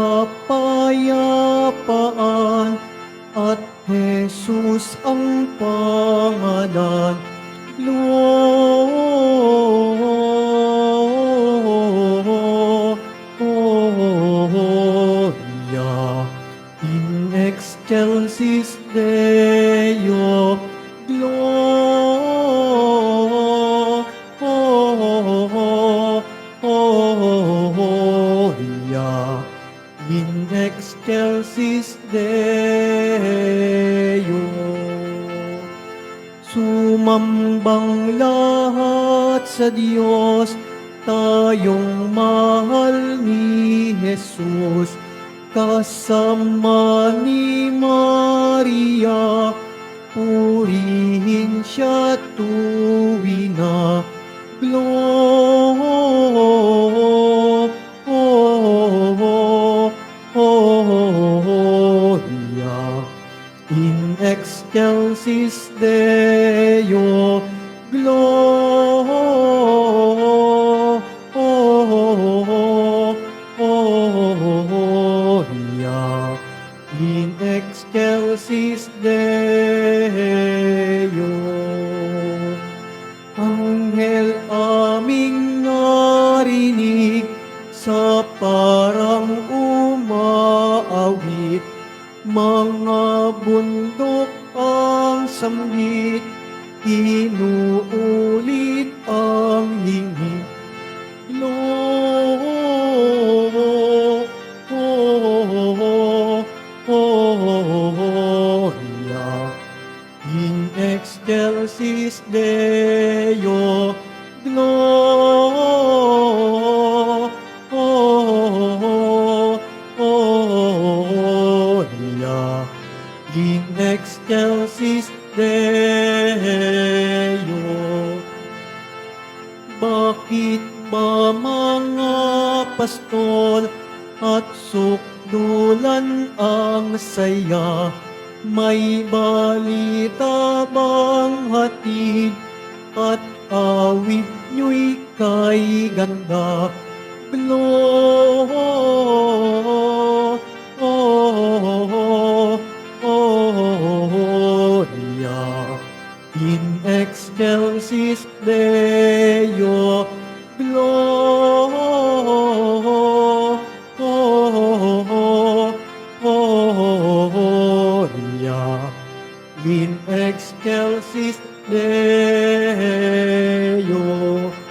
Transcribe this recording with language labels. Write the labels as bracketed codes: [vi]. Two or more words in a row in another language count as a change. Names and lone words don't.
[tl] kapayapaan at Jesus ang pangalan. [la] Gloria in excelsis Deo. Gloria in excelsis Deo. [tl] Sumambang lahat sa Diyos, tayong mahal ni Jesus, kasama ni Maria, purihin siya tuwina. [la] Gloria in excelsis Deo. Gloria in excelsis Deo. [tl] Anghel aming narinig sa parang umaawit, mga bundok ang sambit, inuulit ang hingit. [la] Gloria in excelsis Deo. Gloria in excelsis Deo. [tl] Bakit ba mga pastol at sukdulan ang saya? May balita bang hatid at awit nyo'y kay ganda? [la] Gloria in excelsis Deo. Gloria in excelsis Deo.